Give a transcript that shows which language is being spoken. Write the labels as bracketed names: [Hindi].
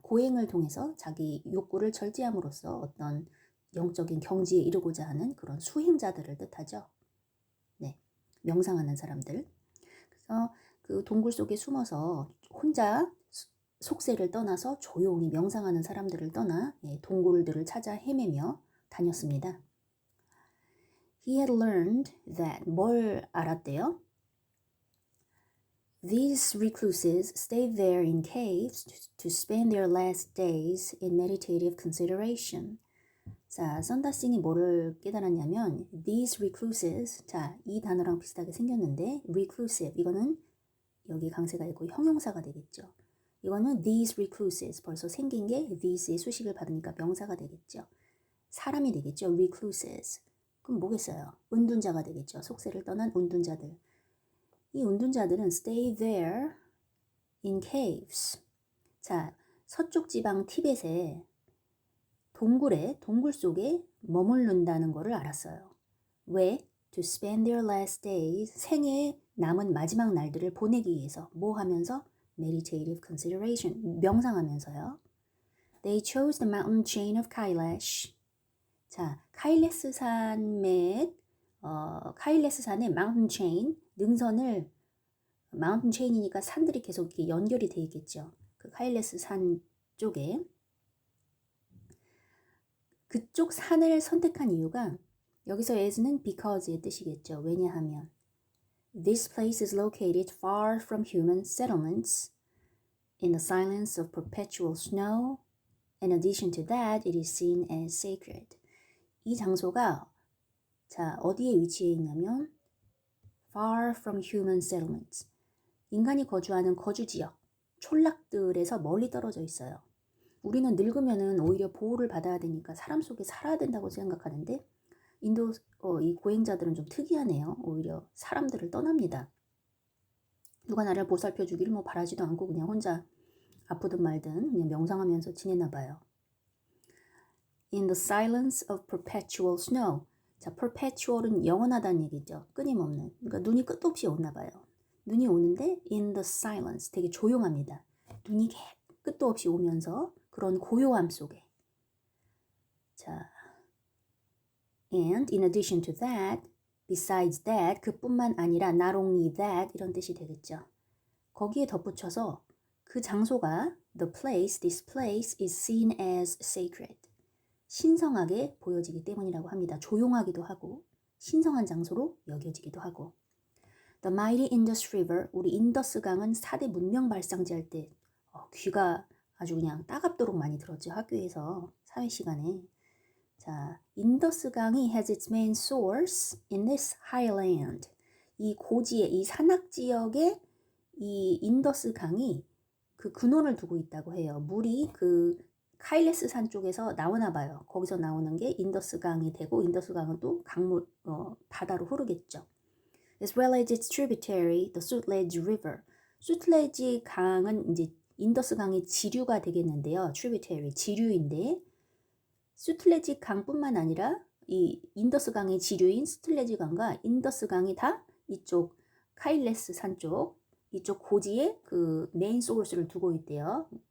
[Korean] 고행을 통해서 자기 욕구를 절제함으로써 어떤 영적인 경지에 이르고자 하는 그런 수행자들을 뜻하죠. 네, 명상하는 사람들. 그래서 그 동굴 속에 숨어서 혼자 속세를 떠나서 조용히 명상하는 사람들을 떠나 동굴들을 찾아 헤매며 다녔습니다. [English] He had learned that [Korean] 뭘 알았대요? [English] These recluses stayed there in caves to spend their last days in meditative consideration. [Korean] 자, 선다싱이 뭐를 깨달았냐면 [English] these recluses, [Korean] 자, 이 단어랑 비슷하게 생겼는데 reclusive, 이거는 여기 강세가 있고 형용사가 되겠죠. 이거는 [English] these recluses, [Korean] 벌써 생긴 게 these의 수식을 받으니까 명사가 되겠죠. 사람이 되겠죠. recluses. 그럼 뭐겠어요? 은둔자가 되겠죠. 속세를 떠난 은둔자들. 이 은둔자들은 [English] stay there in caves. [Korean] 자, 서쪽 지방 티벳의 동굴 속에 머무른다는 것을 알았어요. 왜? [English] To spend their last days, [Korean] 생애의 남은 마지막 날들을 보내기 위해서 뭐 하면서? [English] Meditative consideration, [Korean] 명상하면서요. [English] They chose the mountain chain of Kailash. [Korean] 자, 카일레스산의 mountain chain, 능선을 마운틴 체인이니까 산들이 계속 이렇게 연결이 돼 있겠죠. 그 카일레스 산 쪽에 그쪽 산을 선택한 이유가 여기서 as는 because의 뜻이겠죠. 왜냐하면 [English] This place is located far from human settlements in the silence of perpetual snow. In addition to that, it is seen as sacred. [Korean] 이 장소가 자 어디에 위치해 있냐면 [English] far from human settlements. [Korean] 인간이 거주하는 거주지역, 촌락들에서 멀리 떨어져 있어요. 우리는 늙으면은 오히려 보호를 받아야 되니까 사람 속에 살아야 된다고 생각하는데 인도 이 고행자들은 좀 특이하네요. 오히려 사람들을 떠납니다. 누가 나를 보살펴 주기를 뭐 바라지도 않고 그냥 혼자 아프든 말든 그냥 명상하면서 지내나 봐요. [English] In the silence of perpetual snow. [Korean] 자, perpetual은 영원하다는 얘기죠. 끊임없는. 그러니까 눈이 끝도 없이 오나 봐요. 눈이 오는데 [English] in the silence [Korean] 되게 조용합니다. 눈이 끝도 없이 오면서 그런 고요함 속에. [English] 자, and in addition to that, besides that, [Korean] 그뿐만 아니라 [English] not only that [Korean] 이런 뜻이 되겠죠. 거기에 덧붙여서 그 장소가 [English] this place is seen as sacred. [Korean] 신성하게 보여지기 때문이라고 합니다. 조용하기도 하고 신성한 장소로 여겨지기도 하고. [English] The mighty Indus River, [Korean] 우리 인더스 강은 4대 문명 발상지 할 때 귀가 아주 그냥 따갑도록 많이 들었죠. 학교에서 사회 시간에. 자, 인더스 강이 [English] has its main source in this highland. [Korean] 이 고지에, 이 산악 지역에 이 인더스 강이 그 근원을 두고 있다고 해요. 물이 그 카일레스 산 쪽에서 나오나 봐요. 거기서 나오는 게 인더스 강이 되고 인더스 강은 또 강물 바다로 흐르겠죠. [English] As well as its tributary, the Sutlej River. [Korean] 수틀레지 강은 이제 인더스 강의 지류가 되겠는데요. tributary, 지류인데 수틀레지 강뿐만 아니라 이 인더스 강의 지류인 수틀레지 강과 인더스 강이 다 이쪽 카일레스 산 쪽, 이쪽 고지에 그 메인 소urce를 두고 있대요.